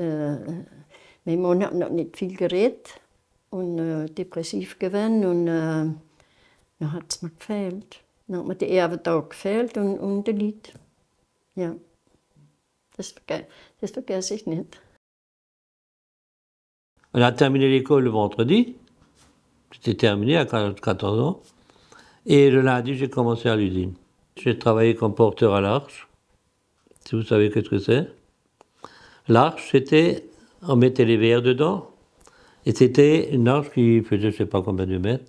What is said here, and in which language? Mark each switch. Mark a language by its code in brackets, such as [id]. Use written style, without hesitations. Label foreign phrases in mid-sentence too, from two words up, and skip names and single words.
[de] Mein Mann hat noch nicht viel geredet. Und depressiv gewesen und dann hat es mir gefehlt. Dann hat mir der Erbe da gefehlt und der Lied. Ja, das vergesse ich nicht. [fr] On a terminé l'école le vendredi, c'était terminé à 14 ans, et le lundi j'ai commencé à l'usine. J'ai travaillé comme porteur à l'arche, si vous savez ce que c'est. L'arche, c'était, on mettait les verres dedans, et c'était une arche qui faisait je ne sais pas combien de mètres.